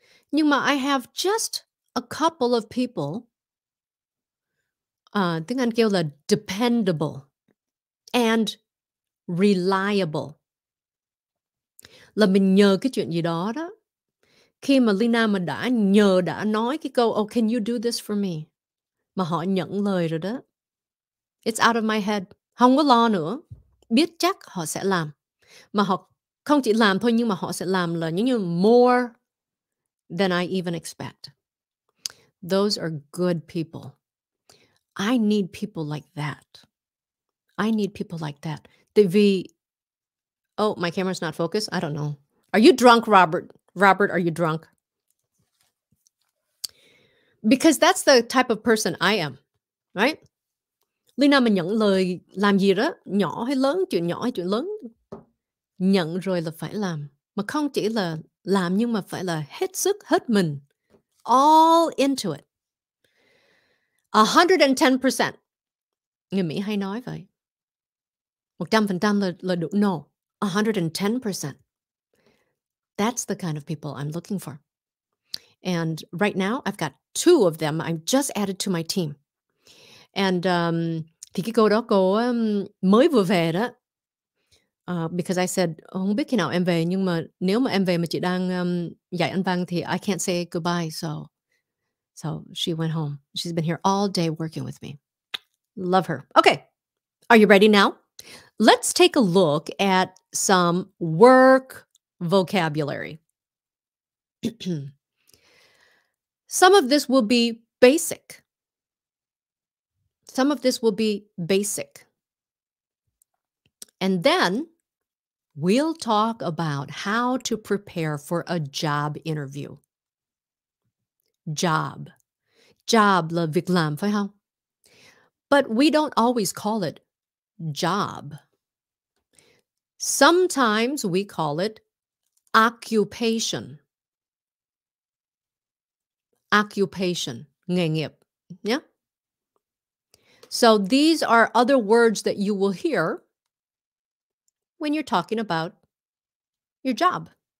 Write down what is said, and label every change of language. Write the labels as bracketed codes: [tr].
[vi] Nhưng mà [en] I have just a couple of people. [vi] Tiếng Anh kêu là [en] dependable and reliable. [vi] Là mình nhờ cái chuyện gì đó đó. Khi mà Leyna mình đã nói cái câu, [en] oh, can you do this for me? [vi] Mà họ nhận lời rồi đó. [en] It's out of my head. [vi] Không có lo nữa. Biết chắc họ sẽ làm. Mà họ không chỉ làm thôi, nhưng mà họ sẽ làm là như [en] more than I even expect. Those are good people. I need people like that. I need people like that. [vi] Tại vì, [en] oh, my camera's not focused? I don't know. Are you drunk, Robert? Robert, are you drunk? Because that's the type of person I am, right? [vi] Leyna mà nhận lời làm gì đó, nhỏ hay lớn, chuyện nhỏ hay chuyện lớn, nhận rồi là phải làm. Mà không chỉ là làm nhưng mà phải là hết sức, hết mình. [en] All into it. [vi] 110%. Người Mỹ hay nói vậy. 100% là được. [en] No. [vi] 110%. [en] That's the kind of people I'm looking for. And right now, I've got two of them I've just added to my team. [vi] And thì cái cô đó cô mới vừa về đó. [en] Because I said, [vi] không biết khi nào em về, nhưng mà nếu mà em về mà chị đang dạy Anh văn thì [en] I can't say goodbye. So she went home. She's been here all day working with me. Love her. Okay. Are you ready now? Let's take a look at some work vocabulary. Some of this will be basic. Some of this will be basic. And then we'll talk about how to prepare for a job interview. Job. [vi] Job là việc làm, phải không? [en] But we don't always call it job. Sometimes we call it occupation. Occupation, [vi] nghề nghiệp. [en] Yeah? So these are other words that you will hear when you're talking about your job.